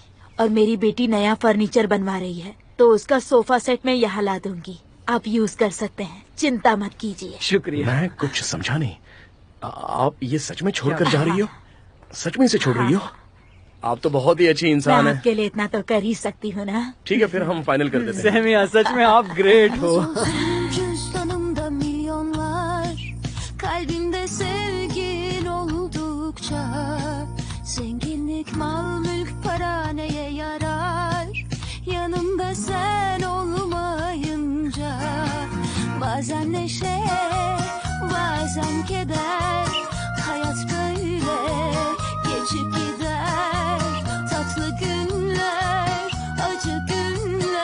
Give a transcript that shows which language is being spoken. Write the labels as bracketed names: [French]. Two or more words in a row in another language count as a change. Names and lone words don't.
[Urdu] اور میری بیٹی نیا فرنیچر بنوا رہی ہے، تو اس کا صوفہ سیٹ میں یہاں لا دوں گی، آپ یوز کر سکتے ہیں، چنتا مت کیجیے. شکریہ. میں کچھ سمجھا نہیں، آپ یہ سچ میں چھوڑ کر جا رہی ہو? سچ میں اسے چھوڑ رہی ہو? آپ تو بہت ہی اچھی انسان میں ہے. آپ کے لیے اتنا تو کر ہی سکتی ہوں نا. ٹھیک ہے، پھر ہم فائنل کر دیتے ہیں. سیمیا، سچ میں آپ گریٹ ہو. [Turkish] Cüzdanımda milyonlar, kalbimde sevgin oldukça, zenginlik, mal, mülk, para neye yarar? Yanımda sen olmayınca, bazen neşe, bazen keder, hayat böyle geçip gider, tatlı günler, acı günler.